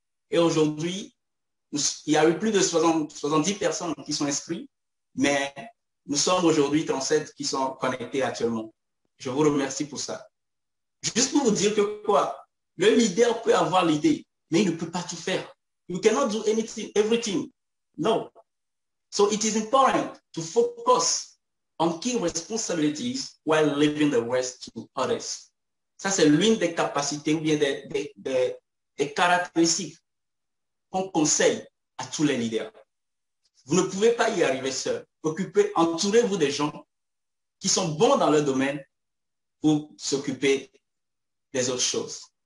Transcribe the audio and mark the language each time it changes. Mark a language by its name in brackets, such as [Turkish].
[French] Et aujourd'hui, il y a eu plus de 70 personnes qui sont inscrites, mais nous sommes aujourd'hui 37 qui sont connectés actuellement. Je vous remercie pour ça. Juste pour vous dire que quoi, le leader peut avoir l'idée, mais il ne peut pas tout faire. [English] You cannot do anything, everything. No. So it is important to focus on key responsibilities while leaving the rest to others. [French] Ça, c'est l'une des capacités ou bien des caractéristiques qu'on conseille à tous les leaders. Vous ne pouvez pas y arriver seul. Entourez-vous des gens qui sont bons dans leur domaine pour s'occuper des autres choses.